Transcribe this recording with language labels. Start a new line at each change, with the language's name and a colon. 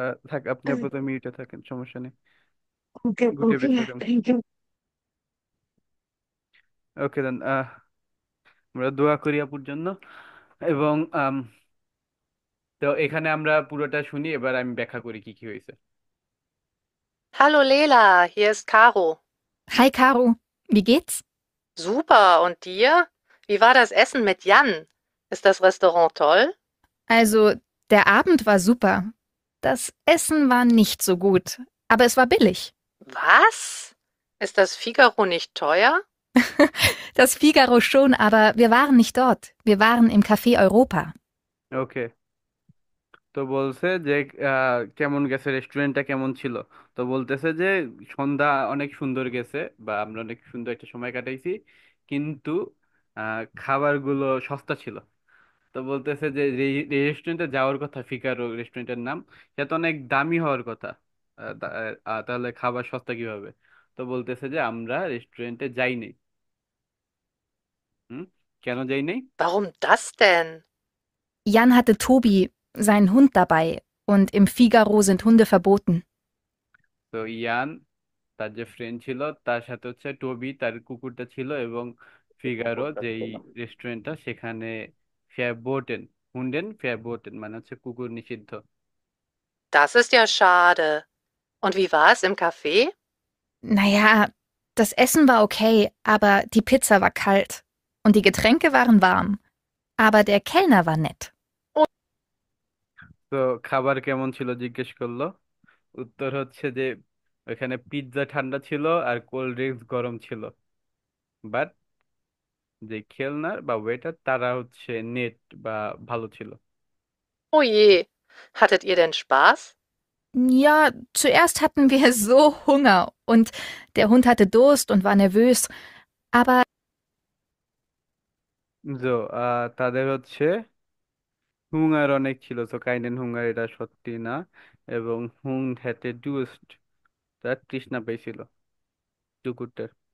Bangla: থাক, আপনি আপাতত মিউটে থাকেন, সমস্যা নেই। ওকে গুটিয়ে ওকে, বের থাকেন। Thank you. ওকে দেন, আমরা দোয়া করি আপুর জন্য। এবং তো এখানে আমরা পুরোটা শুনি, এবার আমি ব্যাখ্যা করি কি কি হয়েছে।
German: Hallo Lela, hier ist Caro. Hi Caro, wie geht's? Super, und dir? Wie war das Essen mit Jan? Ist das Restaurant toll? Also, der Abend war super. Das Essen war nicht so gut, aber es war billig. Was? Ist das Figaro nicht teuer? Das Figaro schon, aber wir waren nicht dort. Wir waren im Café Europa.
Bangla: ওকে। তো বলছে যে কেমন গেছে, রেস্টুরেন্টটা কেমন ছিল। তো বলতেছে যে সন্ধ্যা অনেক সুন্দর গেছে, বা আমরা অনেক সুন্দর একটা সময় কাটাইছি, কিন্তু খাবারগুলো সস্তা ছিল। তো বলতেছে যে রেস্টুরেন্টে যাওয়ার কথা, ফিকারো রেস্টুরেন্টের নাম, সেটা তো অনেক দামি হওয়ার কথা। তাহলে খাবার সস্তা কিভাবে? তো বলতেছে যে আমরা রেস্টুরেন্টে যাইনি। হুম, কেন যাই নাই?
German: Warum das denn? Jan hatte Tobi, seinen Hund dabei, und im Figaro sind Hunde verboten.
Bangla: তো ইয়ান, তার যে ফ্রেন্ড ছিল, তার সাথে হচ্ছে টবি, তার কুকুরটা ছিল, এবং ফিগারো কুকুরটা যেই ছিল। রেস্টুরেন্টটা, সেখানে সে বোটেন, হুন্ডেন ফেয়ারবোটেন মানে হচ্ছে কুকুর নিষিদ্ধ।
German: Das ist ja schade. Und wie war es im Café? Naja, das Essen war okay, aber die Pizza war kalt. Und die Getränke waren warm. Aber der Kellner war nett.
Bangla: তো খাবার কেমন ছিল জিজ্ঞেস করলো। উত্তর হচ্ছে যে ওখানে পিৎজা ঠান্ডা ছিল আর কোল্ড ড্রিঙ্কস গরম ছিল, বাট যে খেলনার বা ওয়েটার তারা হচ্ছে নেট বা ভালো ছিল।
German: Oh je. Hattet ihr denn Spaß? Ja, zuerst hatten wir so Hunger und der Hund hatte Durst und war nervös. Aber
Bangla: তো তাদের হচ্ছে হুঙ্গার অনেক ছিল, তো কাইন্ড হুঙ্গার এটা সত্যি না, এবং হুং হ্যাতে ডুস্ট তার তৃষ্ণা পেয়েছিল কুকুরটার।